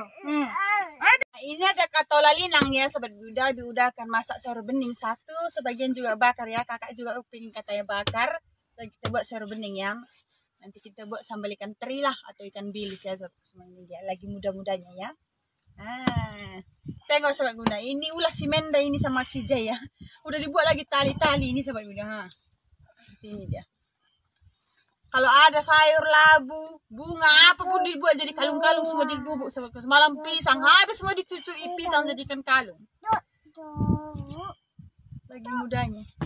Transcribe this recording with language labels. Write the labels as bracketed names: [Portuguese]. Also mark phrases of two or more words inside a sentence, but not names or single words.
[Indonesian] Ini ada katola linang ya sobat Buda. Buda akan masak sayur bening satu, sebagian juga bakar ya. Kakak juga pengen katanya bakar. Dan kita buat sayur bening yang nanti kita buat sambal ikan teri lah atau ikan bilis ya sobat semua. Ini dia lagi muda-mudanya ya. Tengok sobat Buda, ini ulah si Menda ini sama si Jay ya. Udah dibuat lagi tali-tali ini sobat Buda. Seperti ini dia. Kalau ada sayur labu, bunga apapun dibuat jadi kalung-kalung, semua digubuk sobatku. Semalam pisang habis semua dicucui pisang jadikan kalung. Lagi mudanya.